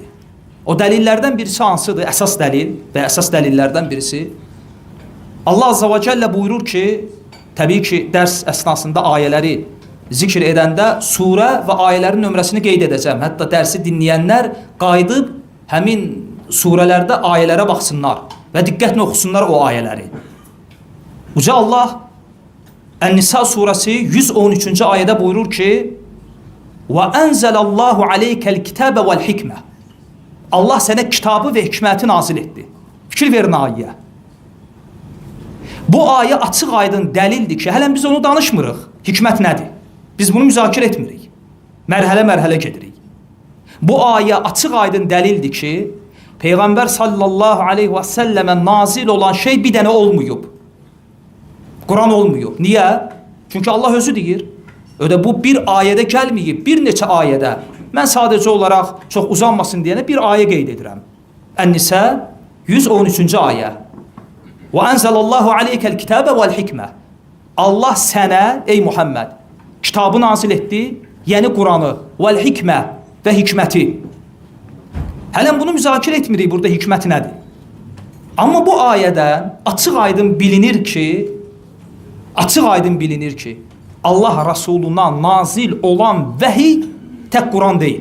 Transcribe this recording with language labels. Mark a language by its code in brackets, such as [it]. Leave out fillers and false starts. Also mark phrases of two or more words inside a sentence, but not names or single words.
[az] O dəlillərdən birisi hansıdır? Əsas dəlil və əsas dəlillərdən birisi Allah [ar] عز وجل [az] buyurur ki, təbii ki, dərs əsnasında ayələri zikr edəndə surə və ayələrin nömrəsini qeyd edəcəm. Hətta dərsi dinləyənlər qayıdıb həmin surələrdə ayələrə baxsınlar və diqqətlə oxusunlar o ayələri. Uca Allah Ən-Nisa surəsi 113-cü ayədə buyurur ki, [ar] وَأَنْزَلَ اللّٰهُ عَلَيْكَ الْكِتَابَ وَالْحِكْمَةِ. [az] Allah sənə kitabı və hikməti nazil etdi. Fikir verin ayəyə. Bu ayə açıq aydın dəlildir ki, hələn biz onu danışmırıq. Hikmət nədir? Biz bunu müzakirə etmirik. Mərhələ-mərhələ gedirik. Bu ayə açıq aydın dəlildir ki, Peyğəmbər [ar] صلى الله عليه وسلم [az] nazil olan şey bir dənə olmuyub. Quran olmuyub. Niyə? Çünki Allah özü deyir. Ödə bu bir ayədə gəlməyib, bir neçə ayədə. Mən sadəcə olaraq çox uzanmasın deyənə bir ayə qeyd edirəm. Ən-Nisa 113-cü ayə. [ar] وَأَنْزَلَ اللّٰهُ عَلَيْكَ الْكِتَابَ وَالْحِكْمَةِ. [az] Allah sənə, ey Muhammed, kitabı nazil etdi, yəni Quranı, vəl-hikmə və hikməti. Hələn bunu müzakirə etmirik, burada hikmət nədir? Amma bu ayədən açıq aydın bilinir ki, Allah Rasuluna nazil olan vəhiy tək Quran deyil.